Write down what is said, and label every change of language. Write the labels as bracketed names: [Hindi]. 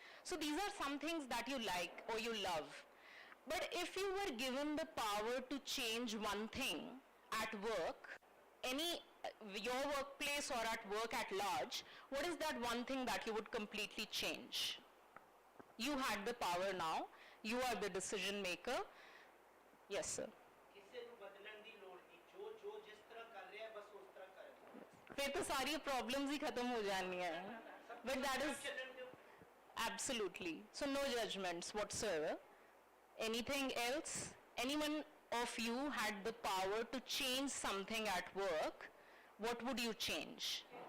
[English] So these are some things that you like or you love. But if you were given the power to change one thing at work, your workplace or at work at large, what is that one thing that you would completely change? You had the power now. You are the decision maker. Yes, sir. [Punjabi] ਕਿਸੇ ਨੂੰ ਬਦਲਣ ਦੀ ਲੋੜ ਨਹੀਂ ਜੋ ਜੋ ਜਿਸ ਤਰ੍ਹਾਂ ਕਰ ਰਿਹਾ ਬਸ ਉਸ ਤਰ੍ਹਾਂ ਕਰੇ [Hindi] फिर तो सारी प्रॉब्लम्स ही खत्म हो जानी है. [English] But that is [Hindi] चलन के [English] absolutely. So no judgments whatsoever. Anything else? Anyone of you had the power to change something at work, what would you change?